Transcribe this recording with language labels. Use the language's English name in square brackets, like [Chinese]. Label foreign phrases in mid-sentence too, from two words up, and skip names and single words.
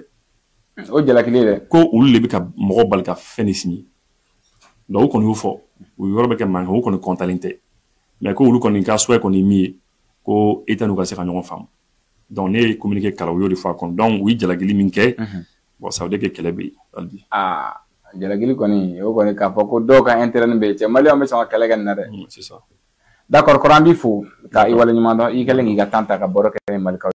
[Bambara] O jalakili dɛ. Ko olu de bɛ ka mɔgɔ bali ka fɛn de signer donc u kɔni y'o fɔ u yɔrɔ bɛ kɛ mankan u kɔni kɔntalen tɛ mais ko olu kɔni ka souhait kɔni ye min ye ko État n'u ka se ka ɲɔgɔn faamu donc ne ye communiqué kalan u y'o de fɔ a kɔnɔ donc u ye jalakili min kɛ [French] bon ça veut dire que [Bambara] kɛlɛ bɛ yen hali bi. Jalakili kɔni o kɔni k'a fɔ ko dɔw ka intérêt bɛ yen cɛ Maliyɛnw bɛ sɔn ka kɛlɛ kɛ nin na dɛ. [French] C'est ça. D'accord, [Bambara] kɔrɔ an b'i fo ka i waleɲuman dɔn i kɛlen k'i ka temps ta ka baro kɛ Malikaw.